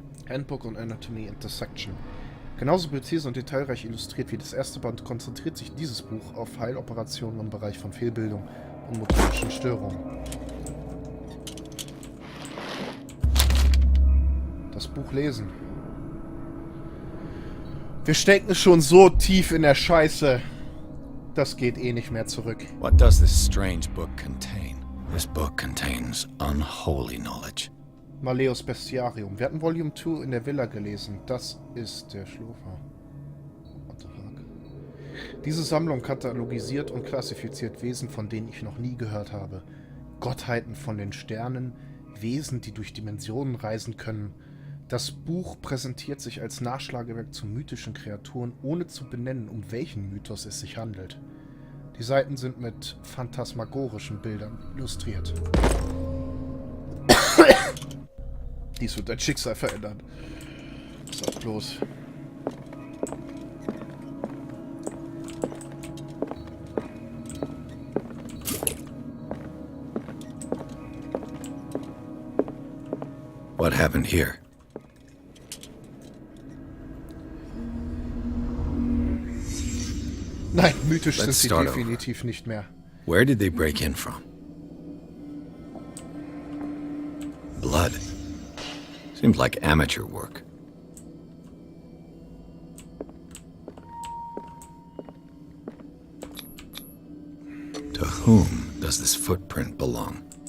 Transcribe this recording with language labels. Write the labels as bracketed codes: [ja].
[de] Handbook on Anatomy Intersection. Genauso präzise und detailreich illustriert wie das erste Band konzentriert sich dieses Buch auf Heiloperationen im Bereich von Fehlbildung und motorischen Störungen. Das Buch lesen. Wir stecken schon so tief in der Scheiße. Das geht eh nicht mehr zurück. [en] What does this strange book contain? This book contains unholy knowledge. [la] Maleus Bestiarium. [de] Wir hatten Volume 2 in der Villa gelesen. Das ist der Schlurfer. [en] What the fuck? [de] Diese Sammlung katalogisiert und klassifiziert Wesen, von denen ich noch nie gehört habe. Gottheiten von den Sternen, Wesen, die durch Dimensionen reisen können. Das Buch präsentiert sich als Nachschlagewerk zu mythischen Kreaturen, ohne zu benennen, um welchen Mythos es sich handelt. Die Seiten sind mit phantasmagorischen Bildern illustriert. Dies wird dein Schicksal verändern. Sag bloß. [en] What happened here? [de] Nein, mythisch sind sie definitiv nicht mehr. [en] Where did they break in from? Blood. Seems like amateur work. To whom does this footprint belong?